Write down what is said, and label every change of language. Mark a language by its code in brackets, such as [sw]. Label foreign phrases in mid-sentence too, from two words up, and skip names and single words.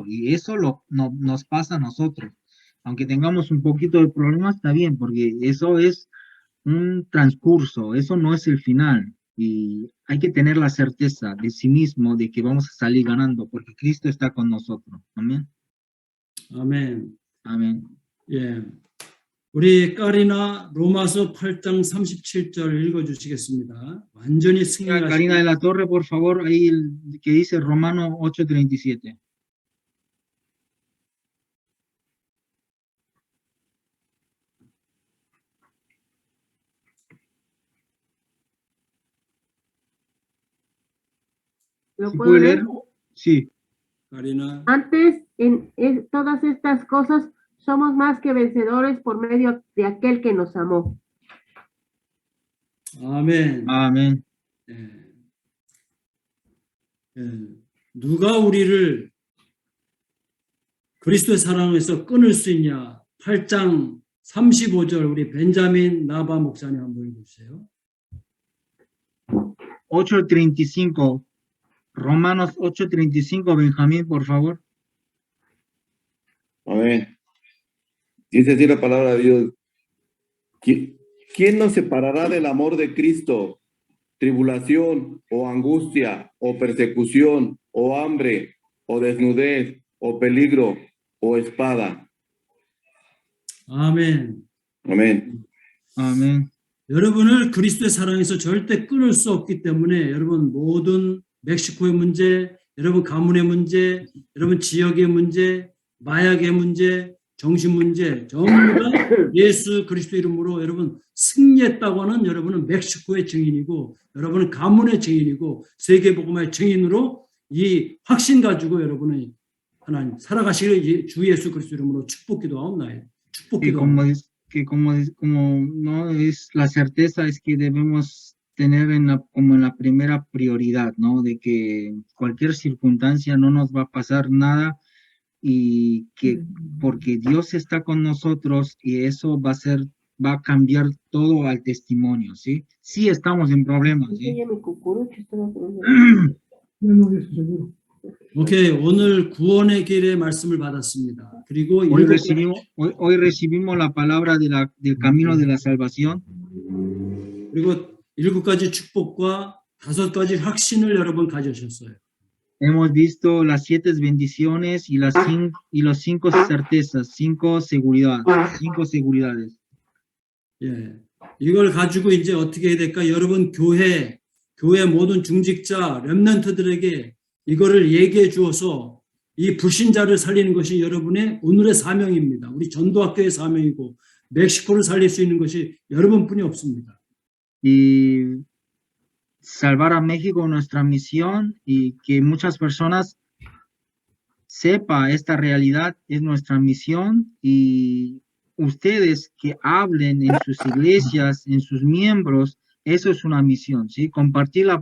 [es] Y eso nos pasa a nosotros. Aunque tengamos un poquito de problemas, está bien, porque eso es un transcurso, eso no es el final. Y hay que tener la certeza de sí mismo de que vamos a salir ganando, porque Cristo está con nosotros. Amén. [ko] 아멘. [es] Amén. [ko] 예. 우리 까리나 로마서 8장 37절 읽어주시겠습니다. 완전히 [es] Karina de [ko] 승리하시고 [es] la Torre, por favor, ahí que dice Romano 8:37. ¿Lo ¿Sí puedo puede leer? leer? Sí. [ko] 까리나 [es] Antes, todas estas cosas, somos más que vencedores por medio de aquel que nos amó. [ko] 아멘. [es] Amén. [ko] 예. 예. 누가 우리를 그리스도의 사랑에서 끊을 수 있냐? 8장 35절 우리 벤자민 나바 목사님 한번 읽어주세요. 8:35. [es] Romanos 8:35, Benjamín, por favor. Amén. Dice así la palabra de Dios. ¿Quién nos separará del amor de Cristo? Tribulación o angustia o persecución o hambre o desnudez o peligro o espada. [ko] 아멘. [es] Amén. Amén. [ko] 여러분을 그리스도의 사랑에서 절대 끊을 수 없기 때문에 여러분 모든 멕시코의 문제, 여러분 가문의 문제, 여러분 지역의 문제, 마약의 문제, 정신 문제 전부 다 예수 그리스도 이름으로 여러분 승리했다고 하는 여러분은 멕시코의 증인이고 여러분은 가문의 증인이고 세계복음화의 증인으로 이 확신 가지고 여러분은 하나님 살아가시길 주 예수 그리스도 이름으로 축복 기도하옵나이다. 축복 [es] Que [ko] 기도하옵나이다. [es] como no es la certeza es que debemos tener como en la primera prioridad, ¿no? De que cualquier circunstancia no nos va a pasar nada y que porque Dios está con nosotros y eso va a cambiar todo al testimonio, ¿sí? Sí estamos en problemas, ¿sí? Mi cucurucho estaba poniendo. [ko] 오케이, 오늘 구원의 길의 말씀을 받았습니다. 그리고 [es] Hoy recibimos la palabra del camino de la salvación. [ko] 그리고 7가지 축복과 5가지 확신을 여러분 가지셨어요. [es] Hemos visto las 7 bendiciones y los 5 certezas, 5 seguridades. [ko] 예, 이걸 가지고 이제 어떻게 해야 될까? 여러분 교회 모든 중직자, 렘넌트들에게 이거를 얘기해 주어서 이 불신자를 살리는 것이 여러분의 오늘의 사명입니다. 우리 전도학교의 사명이고 멕시코를 살릴 수 있는 것이 여러분뿐이 없습니다. [es] Y salvar a México es nuestra misión y que muchas personas sepa esta realidad es nuestra misión y ustedes que hablen en sus iglesias, en sus miembros, eso es una misión, ¿sí?